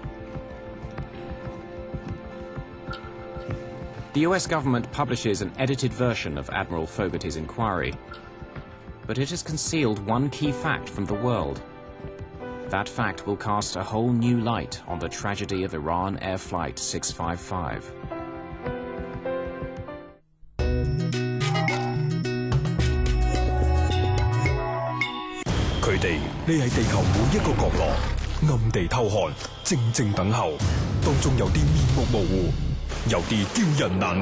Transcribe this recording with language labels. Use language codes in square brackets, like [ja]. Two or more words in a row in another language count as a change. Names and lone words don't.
[en] The US government publishes an edited version of Admiral Fogarty's inquiry, but it has concealed one key fact from the world. That fact will cast a whole new light on the tragedy of Iran Air Flight 655. [yue] 佢哋匿喺地球每一個角落，暗地偷看，靜靜等候。當中有啲面目模糊，有啲叫人難忘。